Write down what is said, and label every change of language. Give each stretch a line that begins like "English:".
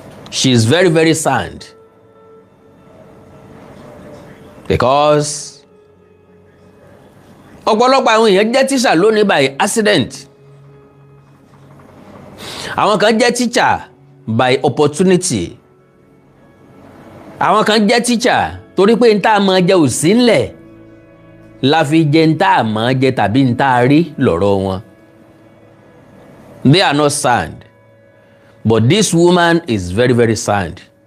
English: She is very, very sound. Because
Yoruba: ọ̀pọ̀lọpọ̀ àwọn èèyàn jẹ́ teacher lónìí
English: by accident.
Yoruba: Àwọn kan jẹ́ teacher
English: by opportunity.
Yoruba: Àwọn kan jẹ́ teacher torí pé n tá mọ̀ jẹ́ ò sí ńlẹ̀ la fi jẹ́ n tá mọ̀ jẹ́ tàbí n tá rí lọ́rọ̀ wọn.
English: They are not sound, but this woman is very, very sound.